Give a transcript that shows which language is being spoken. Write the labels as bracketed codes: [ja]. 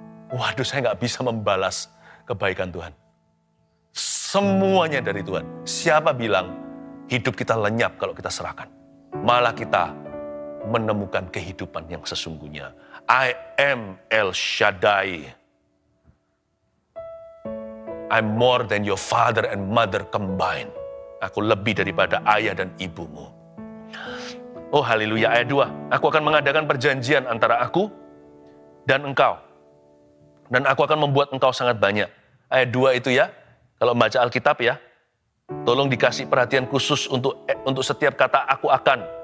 [id] waduh saya nggak bisa membalas kebaikan Tuhan. Semuanya dari Tuhan. Siapa bilang hidup kita lenyap kalau kita serahkan? Malah kita menemukan kehidupan yang sesungguhnya. [en] I am El Shaddai. I'm more than your father and mother combined. [id] Aku lebih daripada ayah dan ibumu. Oh haleluya, ayat 2. Aku akan mengadakan perjanjian antara aku dan engkau. Dan aku akan membuat engkau sangat banyak. Ayat 2 itu ya, kalau membaca Alkitab ya, tolong dikasih perhatian khusus untuk setiap kata aku akan.